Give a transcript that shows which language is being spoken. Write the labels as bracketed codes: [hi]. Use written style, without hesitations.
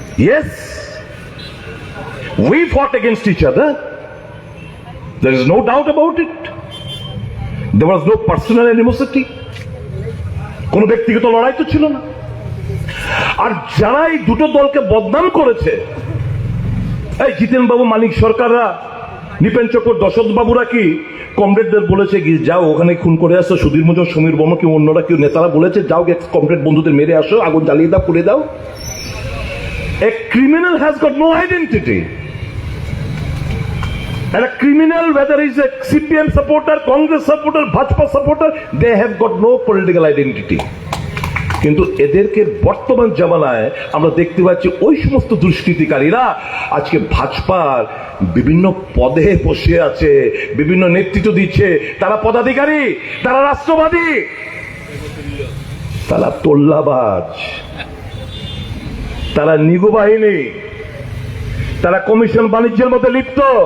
[en] Yes, we fought against each other. There is no doubt about it. There was no personal animosity. [bn] কোন ব্যক্তিগত লড়াই তো ছিল না। আর যারা এই দুটো দলকে বদনাম করেছে, এই জিতেন বাবু, মানিক সরকাররা, নিপেন চক্র, দশরথ বাবুরা কি কমরেডদের বলেছে কি যাও ওখানে খুন করে আসো, সুধীর মুজন, সমীর বর্মা, কেউ অন্যরা কেউ নেতারা বলেছে যাও কমরেড বন্ধুদের মেরে আসো, আগুন জ্বালিয়ে দাও, পুড়ে দাও। [en] A criminal has got no identity. And a criminal, whether he's a CPM supporter, Congress supporter, Bhajpa supporter, they have got no political identity. [bn] কিন্তু এদেরকে বর্তমান জামানায় আমরা দেখতে পাচ্ছি ওই সমস্ত দুষ্কৃতিকারীরা আজকে ভাজপার বিভিন্ন পদে বসে আছে, বিভিন্ন নেতৃত্ব দিচ্ছে। তারা পদাধিকারী, তারা রাষ্ট্রবাদী, তারা তোল্লাবাজ, তারা নিগু বাহিনী, তারা কমিশন বাণিজ্যের মধ্যে লিপ্ত।